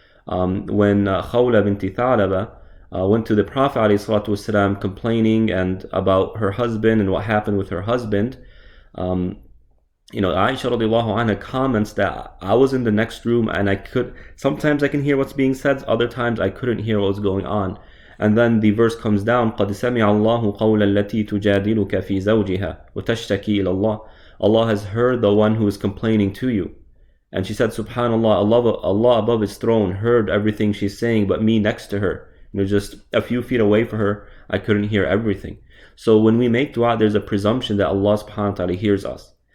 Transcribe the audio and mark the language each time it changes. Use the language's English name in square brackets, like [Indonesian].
[English] When Khawla binti Tha'laba went to the Prophet ﷺ complaining and about her husband and what happened with her husband, Aisha radiallahu anha comments that I was in the next room and sometimes I can hear what's being said, other times I couldn't hear what was going on. And then the verse comes down, [Arabic] قَدْ سَمِعَ اللَّهُ قَوْلَ الَّتِي تُجَادِلُكَ فِي زَوْجِهَا وَتَشْتَكِي إِلَى اللَّهِ. [English] Allah has heard the one who is complaining to you. And she said, SubhanAllah, Allah above His throne heard everything she's saying, but me next to her, just a few feet away from her, I couldn't hear everything. So when we make dua, there's a presumption that Allah subhanahu wa ta'ala hears us.